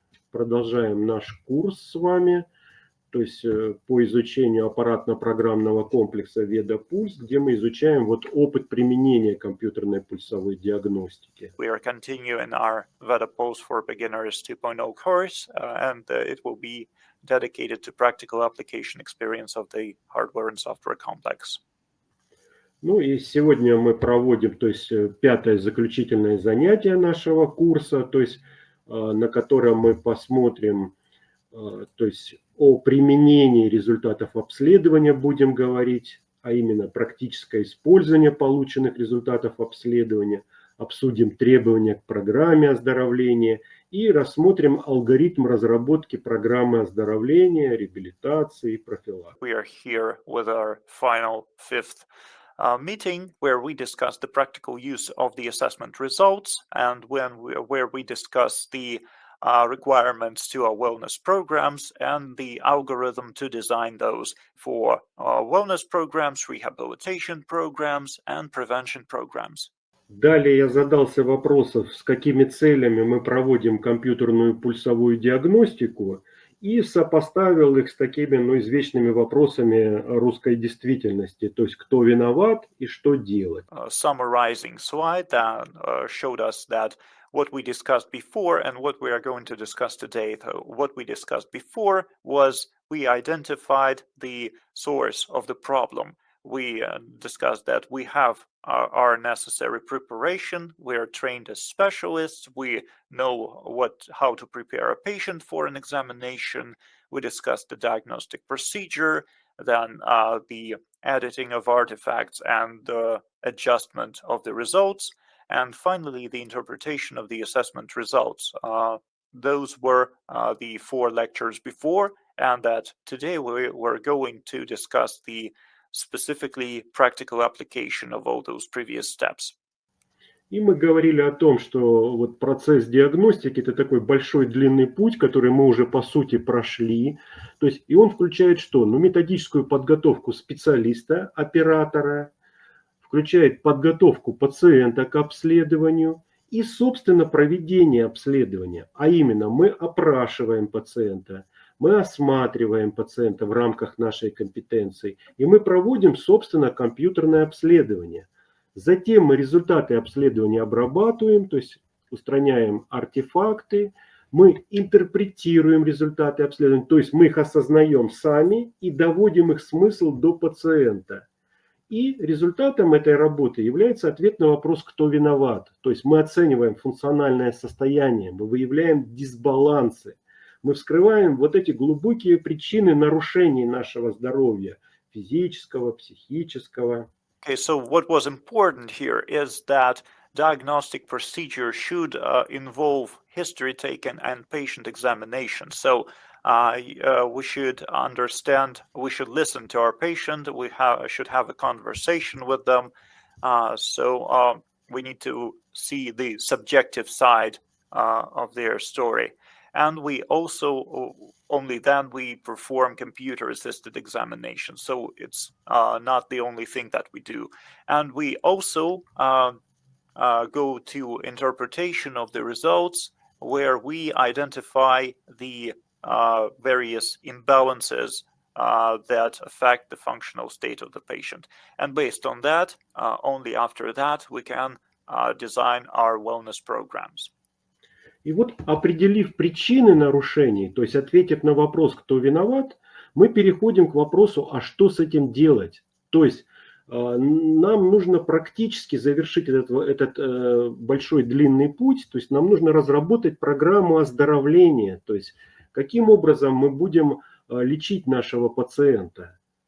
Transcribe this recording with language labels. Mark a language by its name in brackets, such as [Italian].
[Russian] продолжаем наш курс с вами, то есть по изучению аппаратно-программного комплекса VedaPulse, где мы изучаем вот опыт применения компьютерной пульсовой диагностики. [English] We are continuing our VedaPulse for Beginners 2.0 course, and it will be dedicated to practical application experience of the hardware and software complex. [Russian] Ну и сегодня мы проводим, то есть пятое заключительное занятие нашего курса, то есть на котором мы посмотрим, то есть о применении результатов обследования будем говорить, а именно практическое использование полученных результатов обследования, обсудим требования к программе оздоровления и рассмотрим алгоритм разработки программы оздоровления, реабилитации и профилактики. [English] We are here with our final fifth meeting where we discuss the practical use of the assessment results and where we discuss the requirements to our wellness programs and the algorithm to design those for wellness programs, rehabilitation programs, and prevention programs. [Russian] Далее я задался вопросом, с какими целями мы проводим компьютерную пульсовую диагностику, и сопоставил их с такими, извечными вопросами русской действительности, то есть кто виноват и что делать. [English] Summarizing slide that showed us that what we discussed before and what we are going to discuss today. What we discussed before was we identified the source of the problem. We discussed that we have our necessary preparation. We are trained as specialists. We know how to prepare a patient for an examination. We discussed the diagnostic procedure, then the editing of artifacts and the adjustment of the results, and finally the interpretation of the assessment results. Those were the 4 lectures before, and that today we're going to discuss the specifically practical application of all those previous steps. [Russian] И мы говорили о том, что вот процесс диагностики – это такой большой длинный путь, который мы уже по сути прошли. То есть, и он включает что? Методическую подготовку специалиста, оператора, включает подготовку пациента к обследованию и, собственно, проведение обследования. А именно, мы опрашиваем пациента, мы осматриваем пациента в рамках нашей компетенции, и мы проводим, собственно, компьютерное обследование. Затем мы результаты обследования обрабатываем, то есть устраняем артефакты, мы интерпретируем результаты обследования, то есть мы их осознаем сами и доводим их смысл до пациента. И результатом этой работы является ответ на вопрос, кто виноват. То есть мы оцениваем функциональное состояние, мы выявляем дисбалансы, мы вскрываем вот эти глубокие причины нарушений нашего здоровья, физического, психического. [English] Okay, so what was important here is that diagnostic procedure should involve history taken and patient examination. So we should understand, we should listen to our patient, we should have a conversation with them. So we need to see the subjective side of their story. And we also, only then we perform computer-assisted examination. So it's not the only thing that we do. And we also go to interpretation of the results, where we identify the various imbalances that affect the functional state of the patient. And based on that, only after that, we can design our wellness programs. [Russian] И вот, определив причины нарушений, то есть ответив на вопрос, кто виноват, мы переходим к вопросу, а что с этим делать? То есть нам нужно практически завершить этот большой длинный путь, то есть нам нужно разработать программу оздоровления, то есть каким образом мы будем лечить нашего пациента.